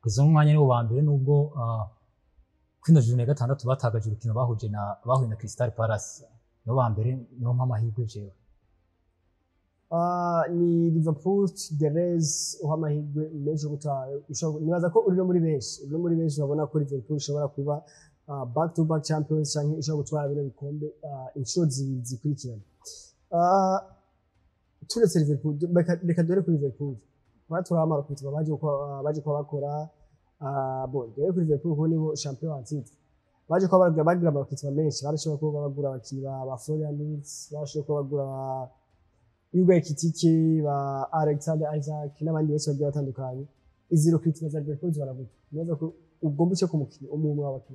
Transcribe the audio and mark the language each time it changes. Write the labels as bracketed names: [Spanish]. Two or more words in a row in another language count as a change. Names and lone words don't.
[Rundi] Kuzo mwanya nibo ba mbere nubwo kwino june ya gatandatu batagaje urukino bahuye na Crystal Palace no ba mbere no mpamahirwe jewe ni Liverpool the Reds uhamahirwe menshi gutaye nibaza ko uri no muri benshi babona ko Liverpool ishobora kuba [English] back to back champions [Rundi] canke ishobora gutwara bino bikombe inshuro zibiri zikurikirana. Turetse Liverpool reka dore kuri Liverpool baturama bakitwa baje ko bakora bon dore kuri Liverpool ko nibo champion wa titre baje ko bagira abakitwa menshi barashobora ko bagura abakiba ba Florian Wirtz barashobora ko bagura Hugo Ekitike ba Alexander Isaac n'abandi bose bagiye batandukanye iziro kritika za Liverpool baravuga neza ko ugomba cyo kumukina umwe w'abakinnyi